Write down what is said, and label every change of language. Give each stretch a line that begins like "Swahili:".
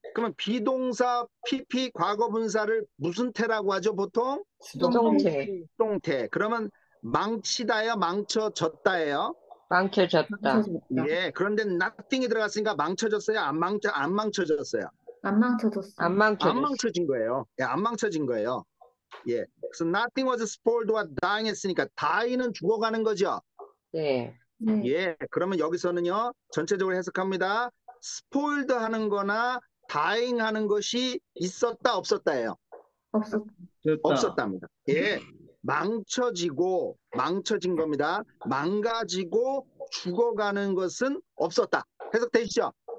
Korean: 그러면 비동사 PP 과거 분사를 무슨 태라고 하죠, 보통? 수동태. 수동태. 그러면 망치다예요, 망쳐졌다예요? 망쳐졌다. 예. 그런데 nothing이 들어갔으니까 망쳐졌어요, 안 망쳐졌어요? 안 안 망쳐졌어. 망쳐진 거예요. 예, 안 망쳐진 거예요. 예. 그래서
English: nothing was spoiled or dying
Korean: 했으니까 die는 죽어가는 거죠. 네. 예. 그러면 여기서는요, 전체적으로 해석합니다. spoiled 하는 거나 dying 하는 것이 있었다, 없었다예요. 없었답니다. 예. 망쳐진 겁니다. 망가지고 죽어가는 것은 없었다. 해석되시죠?